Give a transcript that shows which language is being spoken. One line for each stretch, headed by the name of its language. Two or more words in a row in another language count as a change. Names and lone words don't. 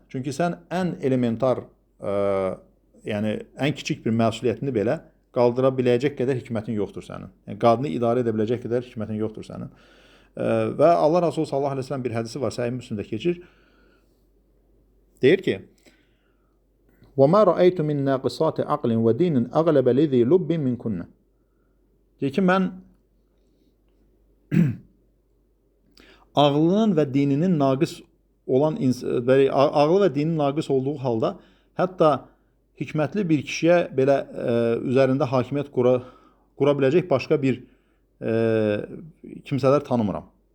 Azerbaijani: Çünki sən ən elementar, yəni ən kiçik bir məsuliyyətini belə qaldıra biləcək qədər hikmətin yoxdur sənin. Yəni qadını idarə edə biləcək qədər hikmətin yoxdur sənin. Və Allah Rasulü
Arabic: صلى الله عليه وسلم
Azerbaijani: bir hədisi var, Səhih Müslimdə keçir. Deyir ki:
Arabic: وَمَا رَأَيْتُ مِنْ نَاقِصَاتِ عَقْلٍ وَدِينٍ أَغْلَبَ لِذِي لُبٍّ مِنْ كُنَّ.
Azerbaijani: Deyir ki, mən ağlının və dininin naqis olan ağlı və dinin naqis olduğu halda hətta hikmətli bir kişiyə belə üzərində hakimiyyət qura biləcək başqa bir kimsələr tanımıram.